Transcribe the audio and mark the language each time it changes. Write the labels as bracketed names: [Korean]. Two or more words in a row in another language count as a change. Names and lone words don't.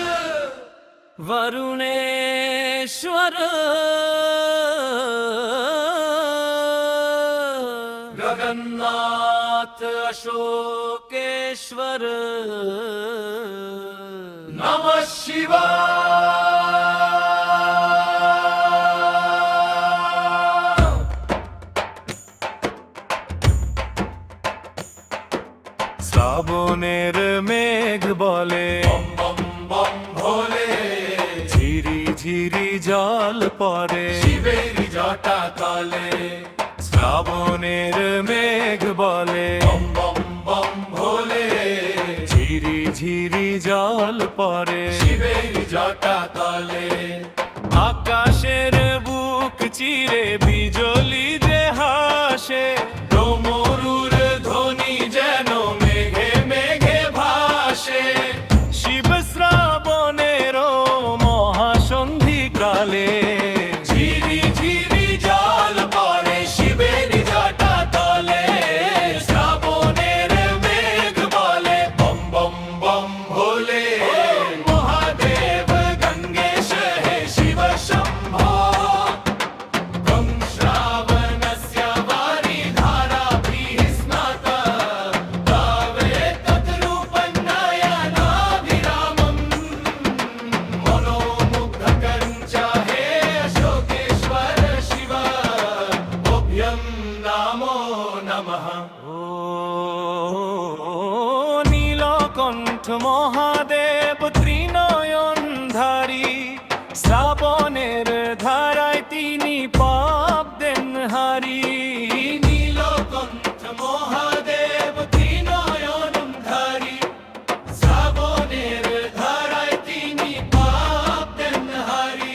[Sanskrit] वरुणेश्वर जगन्नाथ अशोकेश्वर नमः शिवाय। [Bangla] শ্রাবণের মেঘ বলে বম বম বম ভোলে ঝিরি ঝিরি জল পড়ে শিবের জটা তলে শ্রাবণের মেঘ বলে বম বম বম ভোলে ঝিরি ঝিরি জল পড়ে শিবের জটা তলে আকাশের বুক চিরে বিজলি যে হাসে ডমরুর ধ্বনি যেন মেঘে মেঘে ভাসে শিব শ্রাবণের মহাসন্ধি কালে ঝিরি ঝিরি জল পড়ে শিবের জটা তলে শ্রাবণের মেঘ বলে বম বম বম ভোলে মহাদেব গঙ্গেশ হে শিব শম্ভো গং [Sanskrit] শ্রাবণস্য वारी धाराभिः स्नाता तवे तद्रूपं नयनाभिरामं मनोमुग्धकरं च हे अशोकेश्वर शिव तुभ्यं नमो नमः। [Bangla] ও নীলকণ্ঠ মহাদেব ত্রিনয়নধারী শ্রাবণের ধারায় তিনি পাপ দেন হারি নীলকণ্ঠ মহাদেব ত্রিনয়নধারী শ্রাবণের ধারায় তিনি পাপ দেন হারি